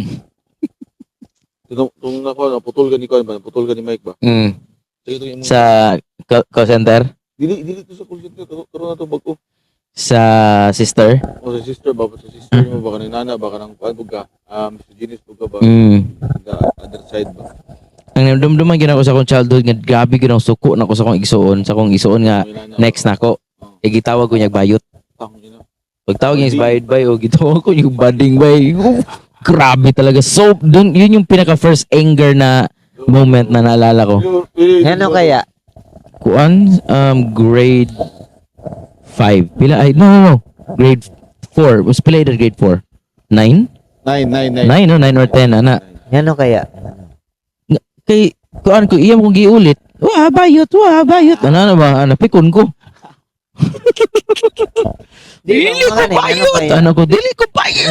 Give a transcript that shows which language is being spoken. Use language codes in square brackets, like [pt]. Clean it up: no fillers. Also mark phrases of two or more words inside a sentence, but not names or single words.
[ceb] Tong nako putol gani ko ba? Putol gani Mike ba? Mm. Sige to yung Sa [en] call center [ceb] dili to sa [en] call center [ceb] karon na to bag-o. sa sister. O sa sister ba? Sa sister mo ba kanang nana ba kanang kuan pugka? Misogynist pugka ba? [en] The other side ba? [ceb] Ang dumduman gina ko sa akong childhood nga grabe gyud ang suko na ko sa akong igsuon nga May nana, next nako. Gitawag ko niya bayot. [tl] tang ina. [ceb] Pagtawag niya is bayot bay o gitawag ko [tl] yung bading [ceb] bay. [tl] Grabe talaga. So dun yun yung pinaka [en] first anger [tl] na moment na naalala ko. Ano kaya? [ceb] Kuan grade 5. Pila ay no. Grade 4. Was pila edad grade 4? 9? 9 9 no 9 or 10 ana. [tl] Ano kaya? [ceb] Kay kuan ko iyam kong giulit. Wah bayot. Ano ba? Pikon ko. Dili ko bayot. Ano ko? Dili ko bayot.